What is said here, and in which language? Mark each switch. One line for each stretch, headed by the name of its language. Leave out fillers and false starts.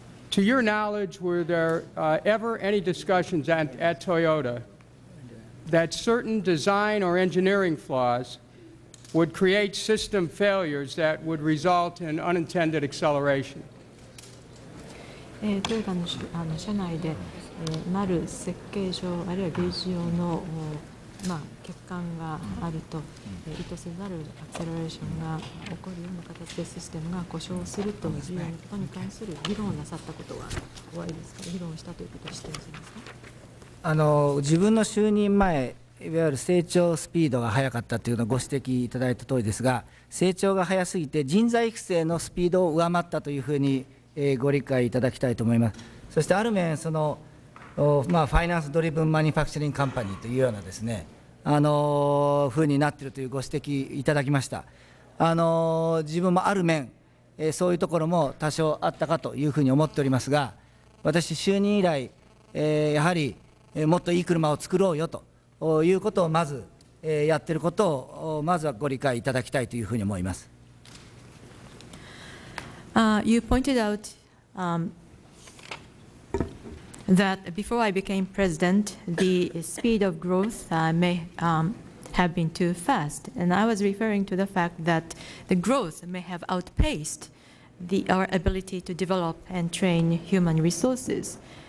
English: To your knowledge, were there ever any discussions at Toyota that certain design or engineering flaws would create system failures that would result in unintended acceleration?
Japanese: トヨタの社内で、ある設計上あるいは技術上の、欠陥があると、意図せざるアクセラレーションが起こるような形でシステムが故障するということに関する議論をなさったことはおありですか？議論したということを知っていますか？自分の就任前、いわゆる成長スピードが速かったというのをご指摘いただいたとおりですが、成長が速すぎて人材育成のスピードを上回ったというふうにご理解いただきたいと思います。そしてある面、ファイナンスドリブンマニファクチャリングカンパニーというようなですね、ふうになっているというご指摘いただきました。自分もある面、そういうところも多少あったかというふうに思っておりますが、私、就任以来、やはりもっといい車を作ろうよということをまずやっていることをまずはご理解いただきたいというふうに思います。
English: You pointed out that before I became president, the speed of growth may have been too fast. And I was referring to the fact that the growth may have outpaced our ability to develop and train human resources.